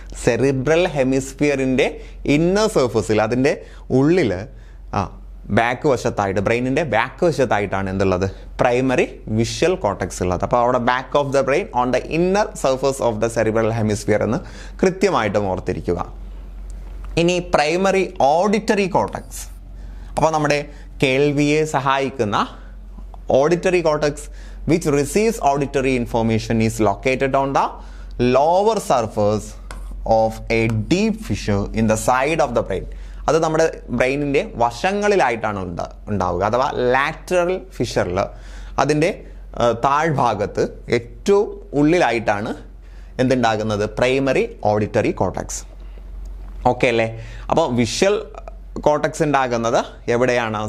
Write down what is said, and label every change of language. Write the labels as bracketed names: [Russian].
[Malayalam] Cerebral ഹെമിസ്ഫിയറിൻ്റെ inner സർഫസിൽ, അതിൻ്റെ ഉള്ളിൽ back വശത്തായിട്ട്, ബ്രെയിനിൻ്റെ back വശത്തായിട്ടാണ് എന്തുള്ളത്? Primary visual cortex ഉള്ളത്. അപ്പോൾ അവിടെ [English] back of the brain on the inner surface of the cerebral hemisphere [Malayalam] എന്ന് കൃത്യമായിട്ടും ഓർത്തിരിക്കുക. ഇനി പ്രൈമറി ഓഡിറ്ററി കോർട്ടക്സ്. അപ്പോൾ നമ്മുടെ കേൾവിയെ സഹായിക്കുന്ന auditory cortex [English] which receives auditory information is located on the lower surface of a deep fissure in the side of the brain. [Malayalam] അത് നമ്മുടെ ബ്രെയിനിൻ്റെ വശങ്ങളിലായിട്ടാണ് ഉണ്ടാവുക, അഥവാ ലാറ്ററൽ ഫിഷറിൽ അതിൻ്റെ താഴ്ഭാഗത്ത് ഏറ്റവും ഉള്ളിലായിട്ടാണ് എന്തുണ്ടാകുന്നത്, പ്രൈമറി ഓഡിറ്ററി കോർട്ടക്സ്. ഓക്കെ അല്ലേ? അപ്പോൾ വിഷ്വൽ കോർട്ടക്സ് ഉണ്ടാകുന്നത് എവിടെയാണ്?